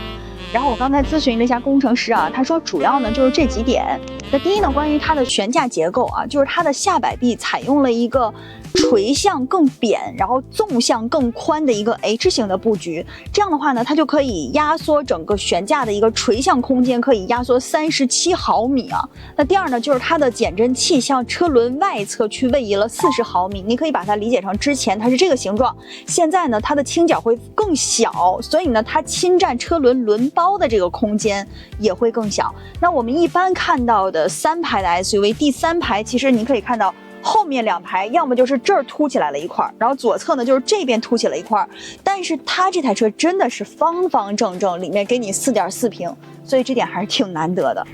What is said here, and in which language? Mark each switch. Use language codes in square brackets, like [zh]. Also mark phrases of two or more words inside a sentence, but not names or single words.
[zh] 然後我剛才諮詢了一下工程師啊，他說主要呢就是這幾點。那第一呢，關於它的懸架結構啊，就是它的下擺臂採用了一個垂向更扁，然後縱向更寬的一個 H 型的布局。這樣的話呢，它就可以壓縮整個懸架的一個垂向空間，可以壓縮37 毫米啊。那第二呢，就是它的減震器向車輪外側去位移了40毫米。你可以把它理解成之前它是這個形狀，現在呢它的傾角會更小，所以呢它侵占車輪輪包的這個空間也會更小。那我們一般看到的3排的 SUV， 第3排其實你可以看到後面2排要麼就是這兒凸起來了一塊，然後左側呢就是這邊凸起了一塊，但是它這台車真的是方方正正，裡面給你4.4平，所以這點還是挺難得的。